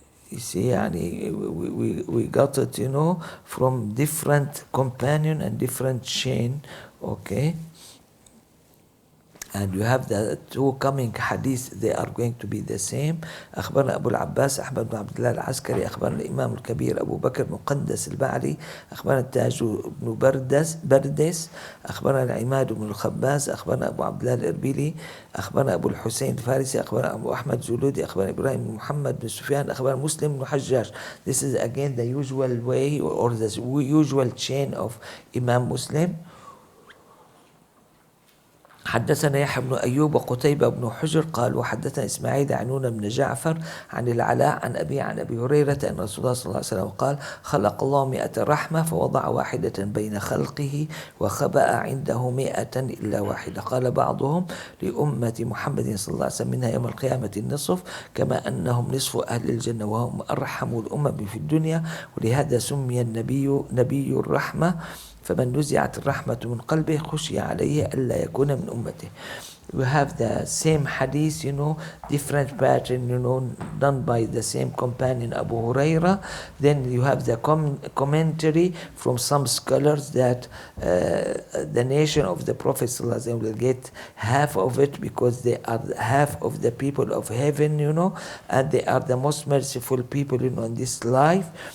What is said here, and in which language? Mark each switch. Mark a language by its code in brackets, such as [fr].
[en] You see, we got it, from different companion and different chain. Okay, and you have the two coming hadiths, they are going to be the same. [ar] أخبرنا أبو العباس أحمد بن عبد الله العسكري أخبرنا الإمام الكبير أبو بكر مقدس البعلي أخبرنا التاج بن بردس أخبرنا العماد بن الخباس أخبرنا أبو عبد الله الإربيلي أخبرنا أبو الحسين الفارسي أخبرنا أبو أحمد زلودي أخبرنا إبراهيم بن محمد بن سفيان أخبرنا مسلم بن حجاج. [en] This is again the usual way or the usual chain of Imam Muslim. [ar] حدثنا يحيى بن أيوب وقتيبة بن حجر قال وحدثنا إسماعيل عنون بن جعفر عن العلاء عن أبي هريرة أن رسول الله صلى الله عليه وسلم قال خلق الله 100 رحمة فوضع واحدة بين خلقه وخبأ عنده 100 إلا واحدة. قال بعضهم لأمة محمد صلى الله عليه وسلم منها يوم القيامة النصف كما أنهم نصف أهل الجنة وهم أرحم الأمم في الدنيا ولهذا سمي النبي نبي الرحمة فمن نزعت الرحمة من قلبه خشي عليه ألا يكون من أمته. [en] We have the same hadith, different pattern, done by the same companion Abu Huraira. Then you have the commentary from some scholars that the nation of the Prophet ﷺ will get half of it because they are half of the people of heaven, and they are the most merciful people, in this life.